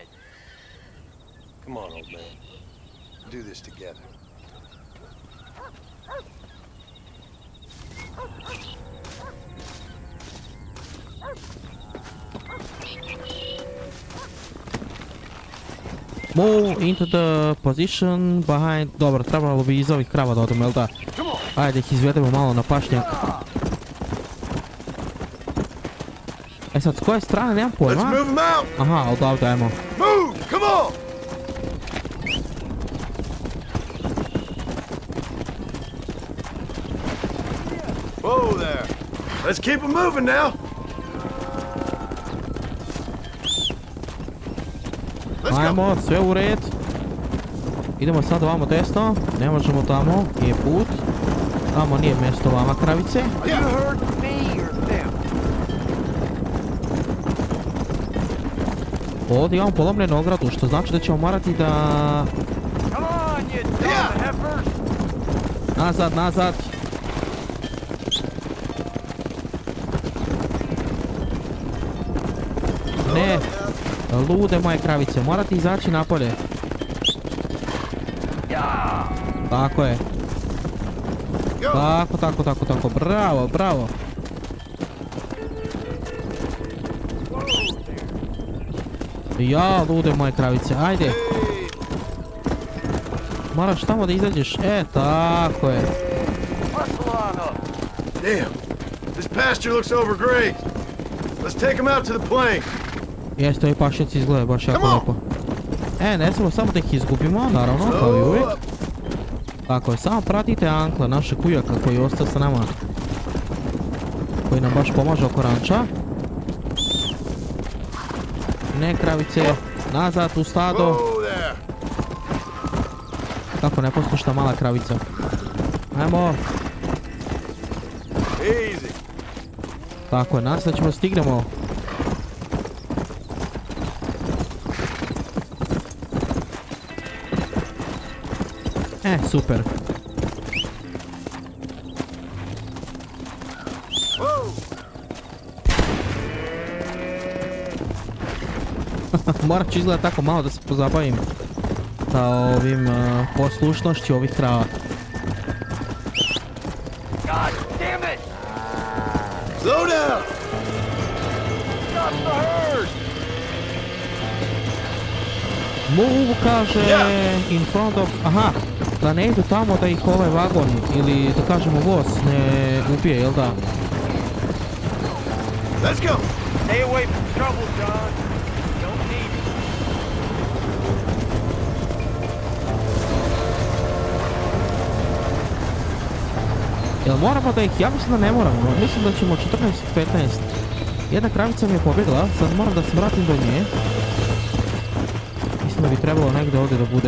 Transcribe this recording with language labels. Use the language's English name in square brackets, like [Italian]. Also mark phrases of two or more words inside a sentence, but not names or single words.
[English] Come on, old man. We'll do this together. Move into the position behind... [Serbian] Dobro, trebalo bi iz ovih krava da odemo, jel da? Ajde ih izvedemo malo na pašnjak. E sad, s koje strane, nemam [English] Let's [Serbian] pojma. [English] move them out. [Serbian] Aha, odavde, ajmo. [English] Move! Come on! Whoa there. Let's keep them moving now. Let's go. [Serbian] Ajmo, sve u red. Idemo sad ovamo desno. Ne možemo tamo, je put. Tamo nije mjesto vama, kravice. [English] You heard me or them? [Serbian] Ovdje imamo polomljenu ogradu, što znači da ćemo morati da... [English] Come on, you dumb heifers! [Serbian] Nazad, nazad. Ne, lude moje kravice, morate izaći napolje. Tako je. Tako, bravo, bravo. Ja, lude moje kravice, ajde. Moraš tamo da izađeš, tako je. [English] Hustle on up! Damn. This pasture looks overgrazed. Let's take them out to the plain. [Serbian] Jeste, ovi pašnjaci izgledaju baš jako [English] Come on. [Serbian] lepo. Ne smemo samo da ih izgubimo, naravno, kao i uvijek. Tako je, samo pratite Ankla, našeg ujaka koji je ostao sa nama. Koji nam baš pomaže oko ranča. Ne, kravice, nazad u stado. [English] Whoa there. [Serbian] Kako ne poslušta mala kravica. Ajmo, [English] Easy. [Serbian] tako je, nas da ćemo stignemo. Super. Morat ću izgleda tako malo da se pozabavim sa ovim poslušnošću ovih krava. [English] God damn it! Slow down. Stop the herd! Move, kaže, in front of... [Serbian] Aha, da ne idu tamo da ih ovaj vagon ili da kažemo voz ne ubije, jel da? [English] Let's go. Stay away from trouble, John. Don't need it. [Serbian] Jel moramo da ih... Ja mislim da ne moramo. Mislim da ćemo 14-15. Jedna kravica mi je pobjegla, sad moram da se vratim do nje. Mislim da bi trebalo negdje ovdje da bude.